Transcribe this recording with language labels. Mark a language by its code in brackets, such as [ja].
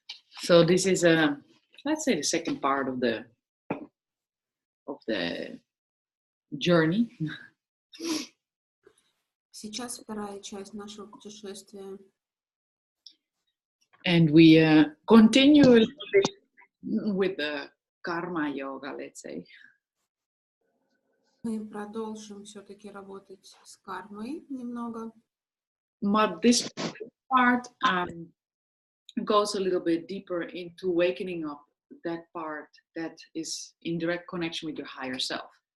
[en] So this is let's say the second part of the journey. [ru] Сейчас вторая часть нашего путешествия. [en] And we continue a little bit with the karma yoga, let's say. [ru] Мы продолжим все-таки работать с кармой немного. [en] But this part goes a little bit deeper into wakening up that part that is in direct connection with your higher self.